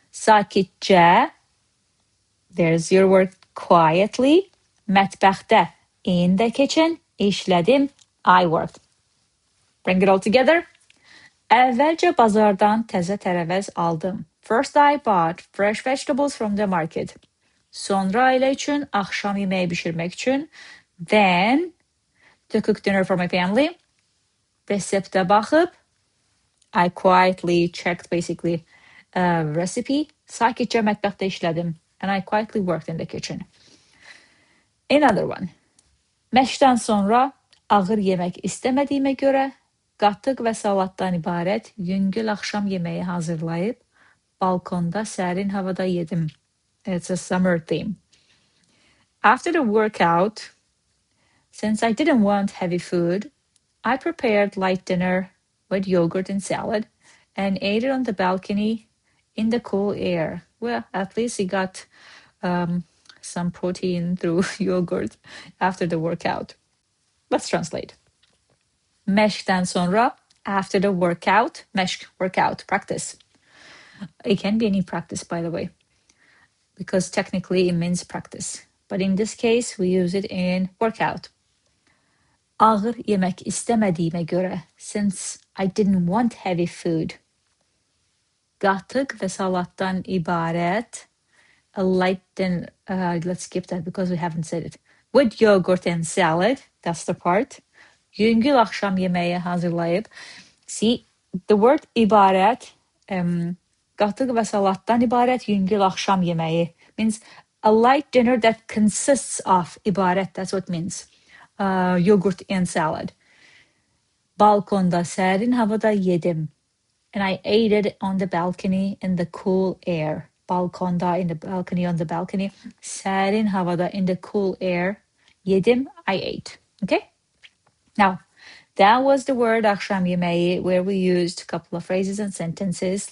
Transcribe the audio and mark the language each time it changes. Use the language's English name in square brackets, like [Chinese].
[English] Sakitcə, there's your word, quietly. Mətbəxdə, in the kitchen. İşlədim, I worked. Bring it all together. [Azerbaijani] Əvvəlcə bazardan təzə tərəvəz aldım. [English] First I bought fresh vegetables from the market. [Azerbaijani] Sonra ailə üçün, axşam yeməyi bişirmək üçün. [English] Then, to cook dinner for my family. [Azerbaijani] Reseptə baxıb, [English] I quietly checked basically recipe. [Azerbaijani] Sakitcə mətbəxdə işlədim. [English] And I quietly worked in the kitchen. Another one. [Azerbaijani] Məşqdən sonra ağır yemək istəmədiyimə görə qatıq və salatdan ibarət yüngül axşam yeməyi hazırlayıb balkonda sərin havada yedim. [English] It's a summer theme. After the workout, since I didn't want heavy food, I prepared light dinner with yogurt and salad and ate it on the balcony in the cool air. Well, at least he got some protein through yogurt after the workout. Let's translate. [Azerbaijani] Məşqdən sonra, [English] after the workout, məşq, workout, practice. It can be any practice, by the way, because technically it means practice. But in this case, we use it in workout. [Azerbaijani] Ağır yemək istəmədiyimə görə, [English] since I didn't want heavy food. [Azerbaijani] Qatıq və salatdan ibarət, [English] a light dinner, let's skip that because we haven't said it. With yogurt and salad, that's the part. [Azerbaijani] Yüngül akşam yeməyi hazırlayıb. [English] See, the word ibarət, [Azerbaijani] qatıq və salatdan ibarət yüngül akşam yeməyi [English] means a light dinner that consists of ibarət, that's what it means. Yogurt and salad. [Azerbaijani] Balkonda sərin havada yedim. [English] And I ate it on the balcony in the cool air. Balkonda, in the balcony, on the balcony. [Azerbaijani] Sərin havada, [English] in the cool air. Yedim, I ate. Okay? Now, that was the word [Azerbaijani] akşam yeməyi, [English] where we used a couple of phrases and sentences.